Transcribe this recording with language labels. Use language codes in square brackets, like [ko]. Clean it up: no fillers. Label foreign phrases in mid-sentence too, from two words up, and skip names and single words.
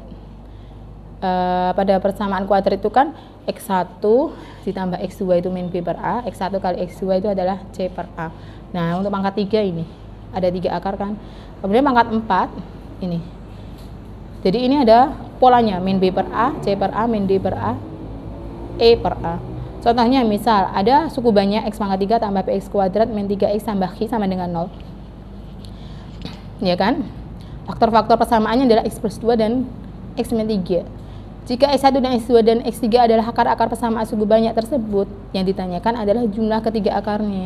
[id] Pada persamaan kuadrat itu kan x1 ditambah x2 itu min b per a, x1 kali x2 itu adalah c per a. Nah, untuk pangkat 3 ini ada 3 akar kan. Kemudian pangkat 4 ini. Jadi ini ada polanya min b per a, c per a, min d per a, e per a. Contohnya misal ada suku banyak x pangkat 3 tambah px kuadrat min 3x tambah q sama dengan 0. Ya kan? Faktor-faktor persamaannya adalah x plus 2 dan x min 3. Jika x1 dan x2 dan x3 adalah akar-akar persamaan suku banyak tersebut, yang ditanyakan adalah jumlah ketiga akarnya.